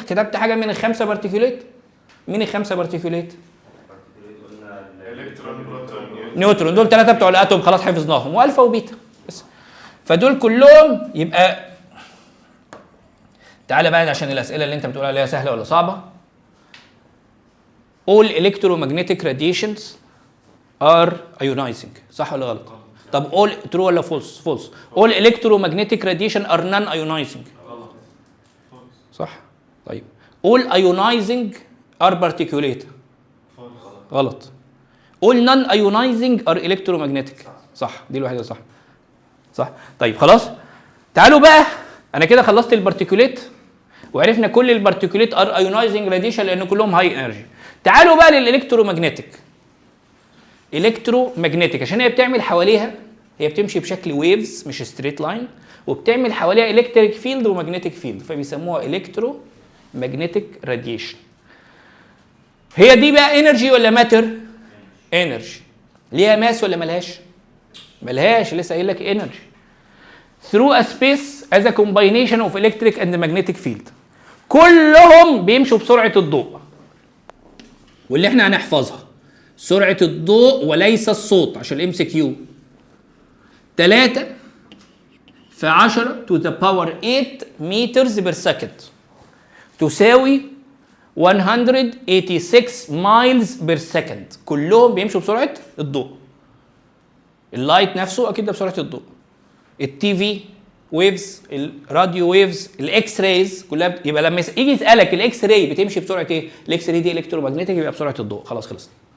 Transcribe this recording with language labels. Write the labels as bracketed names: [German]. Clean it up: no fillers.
[Arabic] كتبت حاجه من الخمسه بارتيكوليت؟ مين الخمسه بارتيكوليت؟ نيوترون. دول ثلاثه بتوع الاتوم خلاص حفظناهم، والفا وبيتا بس. فدول كلهم. يبقى تعالى بقى عشان الاسئله اللي انت بتقول عليها سهله ولا صعبه. [English] all electromagnetic radiations are ionizing، [Arabic] صح ولا غلط؟ [English] طب all true ولا false؟ false. all electromagnetic radiation are non-ionizing، صح؟ طيب all ionizing are particulate، غلط. all non-ionizing are electromagnetic، صح، [Arabic] دي الوحيدة صح. صح؟ طيب خلاص، تعالوا بقى، أنا كده خلصت البارتيكوليت وعرفنا كل البارتيكوليت [English] are ionizing radiation [Arabic] لأن كلهم هاي انرجي. تعالوا بقى للالكترومagnetic. الكترومagnetic عشان هي بتعمل حواليها، هي بتمشي بشكل ويفز مش ستريت لاين، وبتعمل حواليها الكتريك فيلد ومagnetic فيلد، فبيسموها الكترومagnetic راديشن. هي دي بقى انرجي ولا ماتر؟ انرجي. ليها ماس ولا ملهاش؟ ملهاش، لسه قايل لك انرجي. [English] through a space as a combination of electric and magnetic field. [Arabic] كلهم بيمشوا بسرعة الضوء، واللي احنا هنحفظها سرعة الضوء وليس الصوت عشان الام سي كيو. [English] 3 في 10 to the power 8 meters per second تساوي 186 miles per second. [Arabic] كلهم بيمشوا بسرعة الضوء. اللايت نفسه اكيد ده بسرعة الضوء. التي في ويفز، الراديو ويفز، الاكس رايز كلها يبقى لما يجي يسالك الاكس راي بتمشي بسرعه ايه؟ الاكس راي دي الكترومagnetic يبقى بسرعه الضوء. خلاص خلص.